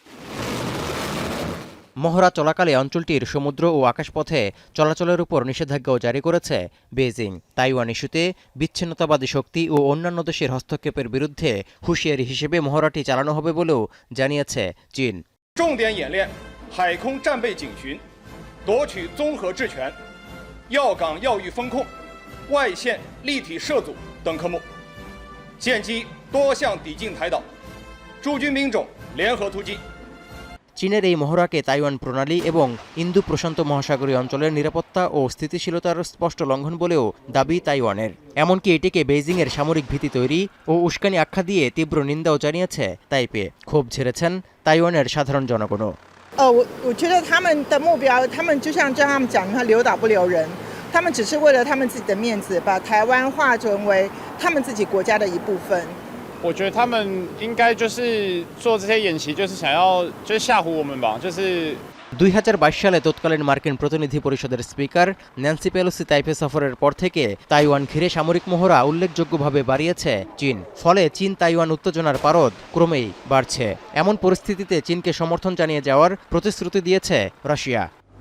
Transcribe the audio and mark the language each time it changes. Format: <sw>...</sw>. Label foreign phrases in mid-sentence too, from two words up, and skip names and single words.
<bn>মহড়া চলাকালে অঞ্চলটির সমুদ্র ও আকাশপথে চলাচলের উপর নিষেধাজ্ঞাও জারি করেছে বেইজিং। তাইওয়ান ইস্যুতে বিচ্ছিন্নতাবাদী শক্তি ও অন্যান্য দেশের হস্তক্ষেপের বিরুদ্ধে হুঁশিয়ারি হিসেবে মহড়াটি চালানো হবে বলেও জানিয়েছে চীন।</bn> <zh>海空战备警巡，夺取综合制权、要岗要域风控、外线立体涉阻等科目，舰机多项抵近台岛，驻军兵种联合突击。</zh> <bn>চীনের এই মহড়াকে তাইওয়ান প্রণালী এবং ইন্দো প্রশান্ত মহাসাগরীয় অঞ্চলের নিরাপত্তা ও স্থিতিশীলতার স্পষ্ট লঙ্ঘন বলেও দাবি তাইওয়ানের। এমনকি এটিকে বেইজিংয়ের সামরিক ভীতি তৈরি ও উস্কানি আখ্যা দিয়ে তীব্র নিন্দাও জানিয়েছে তাইপে। ক্ষোভ ঝেড়েছেন তাইওয়ানের সাধারণ জনগণও।</bn> <zh>我觉得他们的目标，他们就像他们讲，他留岛不留人，他们只是为了他们自己的面子，把台湾化成为他们自己国家的一部分。我觉得他们应该就是做这些演习，就是想要就是吓唬我们吧，就是。</zh> <bn>2022 সালে তৎকালীন মার্কিন প্রতিনিধি পরিষদের স্পিকার ন্যান্সি পেলোসি তাইপে সফরের পর থেকে তাইওয়ান ঘিরে সামরিক মহড়া উল্লেখযোগ্যভাবে বাড়িয়েছে চীন। ফলে চীন তাইওয়ান উত্তেজনার পারদ ক্রমেই বাড়ছে। এমন পরিস্থিতিতে চীনকে সমর্থন জানিয়ে যাওয়ার প্রতিশ্রুতি দিয়েছে রাশিয়া।</bn>